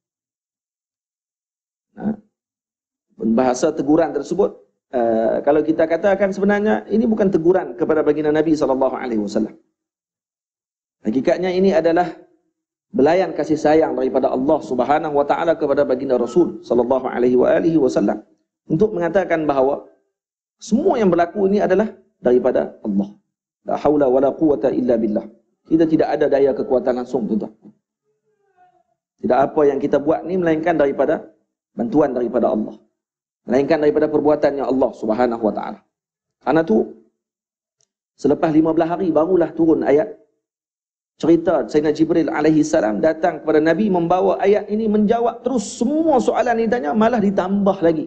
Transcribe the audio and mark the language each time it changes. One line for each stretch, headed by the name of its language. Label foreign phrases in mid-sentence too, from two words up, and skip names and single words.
Malay: Bahasa teguran tersebut, kalau kita katakan sebenarnya ini bukan teguran kepada baginda Nabi
Arabic: صلى الله عليه وسلم.
Malay: Hakikatnya ini adalah belayan kasih sayang daripada Allah
Arabic: سبحانه وتعالى
Malay: kepada baginda Rasul
Arabic: صلى الله عليه وسلم
Malay: untuk mengatakan bahawa semua yang berlaku ini adalah daripada Allah.
Arabic: لا حول ولا قوة إلا بالله.
Malay: Kita tidak ada daya kekuatan langsung, tuan-tuan. Tidak apa yang kita buat ni melainkan daripada bantuan daripada Allah. Melainkan daripada perbuatannya Allah
Arabic: سبحانه وتعالى.
Malay: Karena tu selepas 15 hari barulah turun ayat cerita Sayyidina Jibril
Arabic: عليه السلام
Malay: datang kepada Nabi membawa ayat ini menjawab terus semua soalan yang ditanya, malah ditambah lagi.